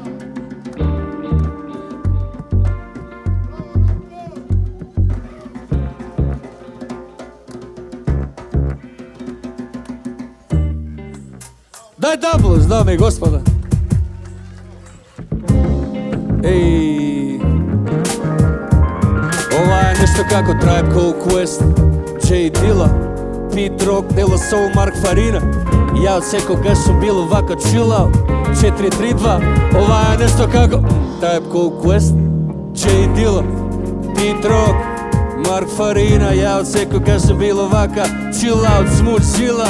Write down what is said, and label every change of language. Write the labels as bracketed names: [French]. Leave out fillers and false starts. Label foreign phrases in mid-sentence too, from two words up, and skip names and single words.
[Macedonian] Дај даблус, дами и господа. Еј. Ова е нешто како Tribe Called Quest, J Dilla, Pete Rock, De La Soul, Mark Farina. Ја од секогаш сум бил овака [English] chill out. [Macedonian] 4-3-2. Ова е нешто како Tribe Called Quest, J Dilla, Pete Rock, Mark Farina. Ја од секогаш сум бил овака [English] chill out, smooth [Macedonian] sila.